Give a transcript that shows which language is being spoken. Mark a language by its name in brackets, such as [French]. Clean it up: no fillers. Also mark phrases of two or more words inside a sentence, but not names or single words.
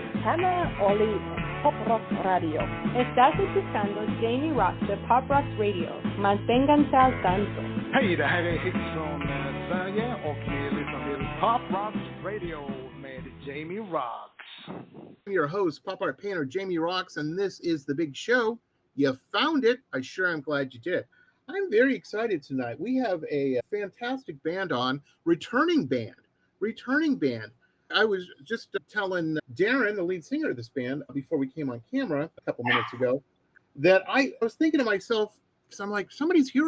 [Spanish] Ana Olive, Pop Rock Radio. Estás escuchando Jamie Roxx de Pop Rock Radio. Manténganse al tanto. [Swedish] Hej, det här är Hits från Sverige och ni lyssnar till Pop Rock Radio med Jamie Roxx. [English] I'm your host, pop art painter Jamie Roxx, and this is the big show. You found it. I sure am glad you did. I'm very excited tonight. We have a fantastic band on, returning band. I was just telling Darren, the lead singer of this band, before we came on camera a couple minutes ago, that I was thinking to myself, because I'm like, somebody's hero.